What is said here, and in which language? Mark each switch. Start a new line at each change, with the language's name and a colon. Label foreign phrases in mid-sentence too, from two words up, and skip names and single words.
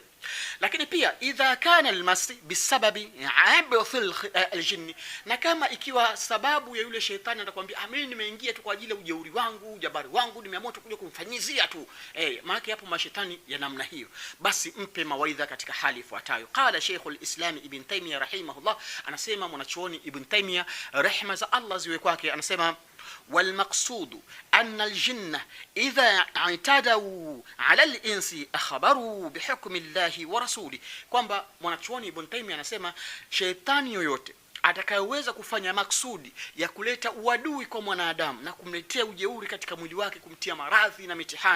Swahili: Lakini pia
Arabic: إذا كان المس بسبب عبث الجني,
Swahili: na kama ikiwa sababu ya yule shetani atakwambia mimi nimeingia tu kwa ajili ya ujeuri wangu, ujabari wangu, nimeamua tu kuja kumfanyizia tu, maana hapo mashetani ya namna hiyo, basi mpe mawaidha katika hali ifuatayo.
Arabic: قال شيخ الإسلام ابن تيمية رحمه الله,
Swahili: anasema mwanachuoni Ibn Taymiyyah rehma za Allah ziwe kwake, anasema
Arabic: والمقصود أن الجن إذا اعتدوا على الإنس أخبروا بحكم الله ورسوله.
Swahili: kwamba mwanachuoni Ibn Taymiyyah anasema shetani yoyote atakayeweza kufanya maksudi ya kuleta uadui kwa mwanadamu na kumletea ujeuri katika mwili wake, kumtia maradhi na mitihani,